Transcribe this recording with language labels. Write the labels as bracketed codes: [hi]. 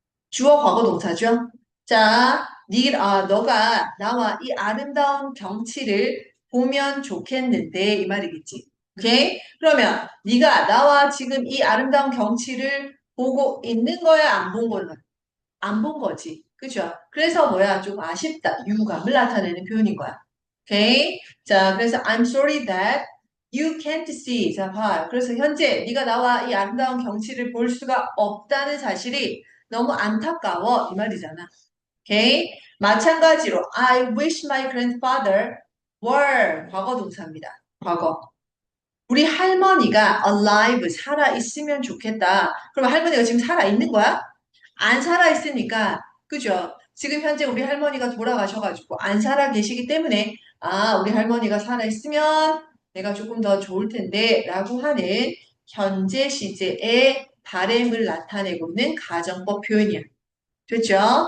[ko] 주어 과거 동사죠. 자, 너가 나와 이 아름다운 경치를 보면 좋겠는데 이 말이겠지. 오케이? 그러면 네가 나와 지금 이 아름다운 경치를 보고 있는 거야, 안 본 거야? 안 본 거지. 그죠? 그래서 뭐야? 좀 아쉽다. 유감을 나타내는 표현인 거야. 오케이? [en] 자, 그래서 I'm sorry that you can't see. [ko] 자, 봐. 그래서 현재 네가 나와 이 아름다운 경치를 볼 수가 없다는 사실이 너무 안타까워. 이 말이잖아. 오케이? [en] 마찬가지로 I wish my grandfather were 과거 동사입니다. [ko] 과거. 우리 할머니가 alive 살아 있으면 좋겠다. 그럼 할머니가 지금 살아 있는 거야? 안 살아 있으니까 그죠? 지금 현재 우리 할머니가 돌아가셔가지고 안 살아 계시기 때문에 우리 할머니가 살아 있으면 내가 조금 더 좋을 텐데 라고 하는 현재 시제의 바램을 나타내고 있는 가정법 표현이야. 됐죠?